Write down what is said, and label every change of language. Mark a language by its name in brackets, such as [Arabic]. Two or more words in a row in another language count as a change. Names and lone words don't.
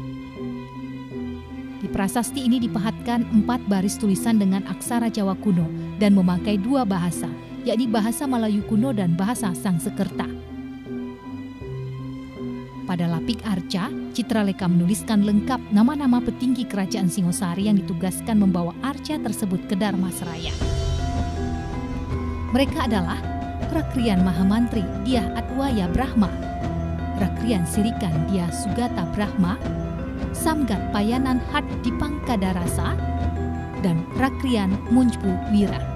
[Indonesian] Di prasasti ini dipahatkan 4 baris tulisan dengan aksara Jawa kuno dan memakai 2 bahasa, yakni bahasa Melayu kuno dan bahasa Sangsekerta. Pada lapik arca, Citraleka menuliskan lengkap nama-nama petinggi kerajaan Singosari yang ditugaskan membawa arca tersebut ke Darmasraya. Mereka adalah Rakrian Mahamantri Dyah Adwaya Brahma, Rakrian Sirikan Dyah Sugata Brahma, Samgat Payanan Hat Dipangkadarasa, dan Rakrian Munjbu Wira.